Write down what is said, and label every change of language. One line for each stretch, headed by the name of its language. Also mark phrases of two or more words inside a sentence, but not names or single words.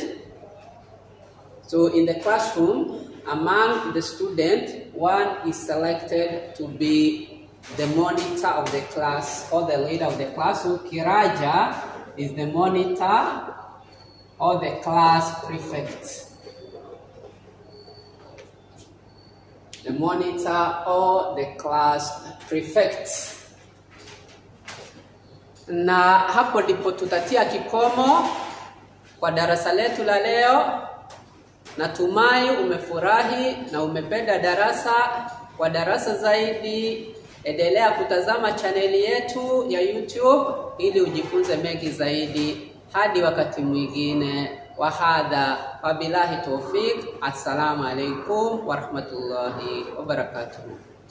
English: So in the classroom, among the students, one is selected to be the monitor of the class or the leader of the class. So Kiraja is the monitor or the class prefect. The monitor or the class prefect.
Swahili: Na hapo ndipo tutatia kikomo kwa darasa letu la leo. Natumai umefurahi na umependa darasa. Kwa darasa zaidi, endelea kutazama chaneli yetu ya YouTube ili ujifunze mengi zaidi. Hadi wakati mwingine.
Arabic: وهذا وبالله التوفيق. السلام عليكم ورحمة الله وبركاته.